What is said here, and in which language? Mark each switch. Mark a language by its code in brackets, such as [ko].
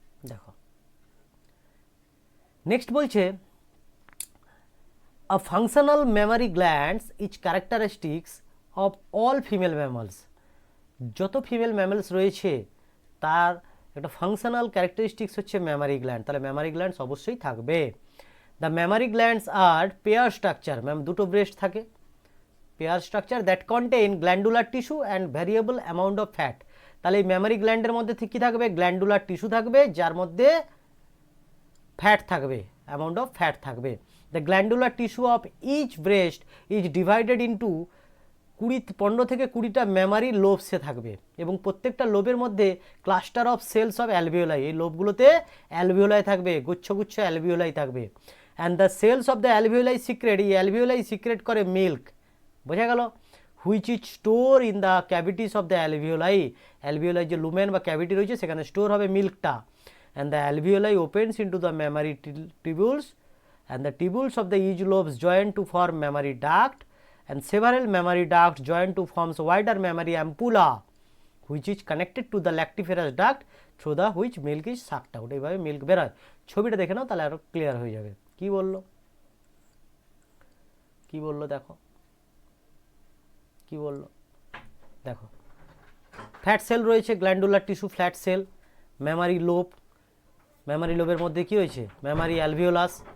[bn] দেখো, নেক্সট বলছে [en] a functional mammary glands is characteristics of all female mammals. [bn] যত female mammals রয়েছে তার একটা ফাংশনাল ক্যারেক্টারিস্টিক্স হচ্ছে ম্যামারি গ্ল্যান্ড, তাহলে ম্যামারি গ্ল্যান্ডস অবশ্যই থাকবে। [en] the mammary glands are pair structure, [bn] দুটো ব্রেস্ট থাকে, [en] Pair structure that contain glandular tissue and variable amount of fat. [bn] তাহলে এই ম্যামারি গ্ল্যান্ডের মধ্যে কী থাকবে? গ্ল্যান্ডুলার টিস্যু থাকবে যার মধ্যে ফ্যাট থাকবে, [en] amount of fat [bn] থাকবে। [en] the glandular tissue of each breast is divided into [bn] 15 থেকে 20টা মেমারি লোবসে থাকবে এবং প্রত্যেকটা লোবের মধ্যে [en] cluster of cells of alveoli, [bn] এই লোবগুলোতে অ্যালভিওলাই থাকবে, গুচ্ছ অ্যালভিওলাই থাকবে। [en] and the cells of the alveoli secrete, [bn] এই অ্যালভিওলাই সিক্রেট করে মিল্ক, বোঝা গেল, [en] which is store in the cavities of the alveoli, [bn] alveoli যে লুমেন বা ক্যাভিটি রয়েছে সেখানে স্টোর হবে মিল্কটা, [en] And the alveoli opens into the mammary tubules, and the tubules of the each lobes join to form mammary duct, and several mammary ducts join to forms wider mammary ampulla which is connected to the lactiferous duct through the which milk is sucked out. [bn] এইভাবে milk বেরোয়। ছবিটা দেখে নাও তাহলে আরো clear হয়ে যাবে। কি বললো দেখো কি বললো দেখো, ফ্যাট সেল রয়েছে, glandular tissue, flat sell, Memari lobe, Memari লোবের মধ্যে কি হয়েছে মেমারি অ্যালভিওলাস।